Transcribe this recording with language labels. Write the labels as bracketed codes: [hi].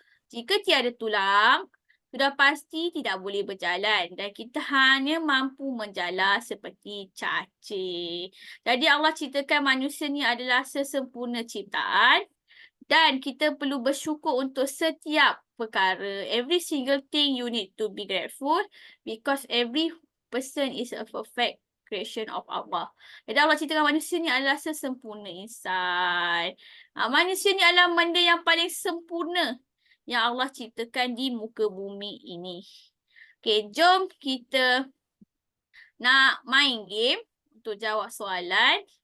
[ms] Jika tiada tulang, sudah pasti tidak boleh berjalan dan kita hanya mampu menjala seperti cacing. Jadi Allah ciptakan manusia ni adalah sesempurna ciptaan dan kita perlu bersyukur untuk setiap perkara. [en] Every single thing you need to be grateful because every person is a perfect creation of Allah. [ms] Jadi Allah ciptakan manusia ni adalah sesempurna insan. Manusia ni adalah benda yang paling sempurna yang Allah ciptakan di muka bumi ini. Okay, jom kita nak main game untuk jawab soalan.